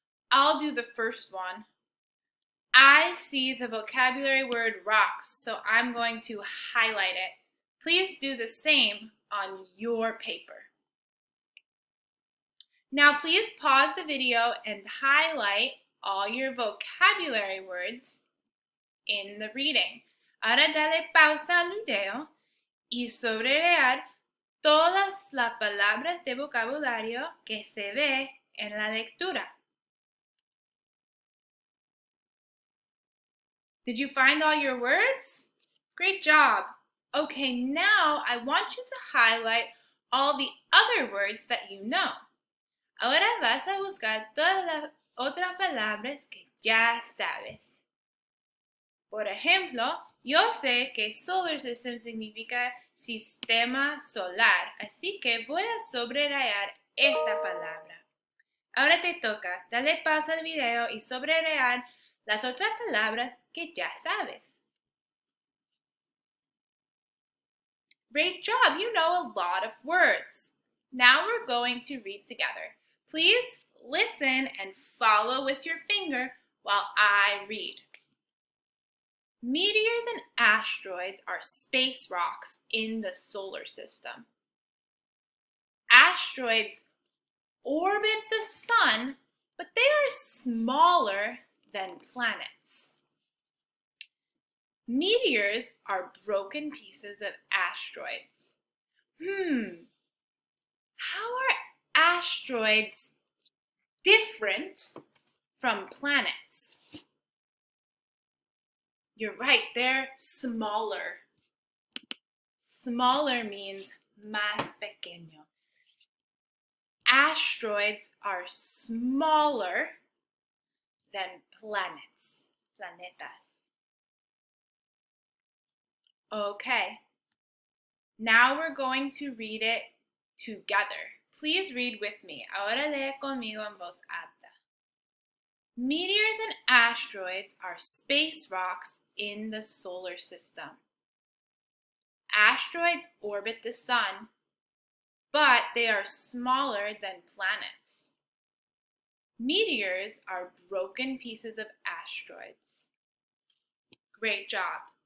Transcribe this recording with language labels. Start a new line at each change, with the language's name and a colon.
English: I'll do the first one. I see the vocabulary word rocks, so I'm going to highlight it. Please do the same on your paper. Now please pause the video and highlight all your vocabulary words in the reading.
Spanish: Ahora dale pausa al video y subrayar todas las palabras de vocabulario que se ve en la lectura.
English: Did you find all your words? Great job. Okay, now I want you to highlight all the other words that you know.
Spanish: Ahora vas a buscar todas las otras palabras que ya sabes. Por ejemplo, yo sé que solar system significa sistema solar, así que voy a subrayar esta palabra. Ahora te toca, dale pausa al video y subrayar las otras palabras que ya sabes.
English: Great job, you know a lot of words. Now we're going to read together. Please listen and follow with your finger while I read. Meteors and asteroids are space rocks in the solar system. Asteroids orbit the sun, but they are smaller than planets. Meteors are broken pieces of asteroids. How are asteroids different from planets? You're right, they're smaller. Smaller means
Spanish: más pequeño.
English: Asteroids are smaller than planets, planetas. Okay, now we're going to read it together. Please read with me.
Spanish: Ahora lee conmigo en voz alta.
English: Meteors and asteroids are space rocks in the solar system. Asteroids orbit the sun, but they are smaller than planets. Meteors are broken pieces of asteroids. Great job.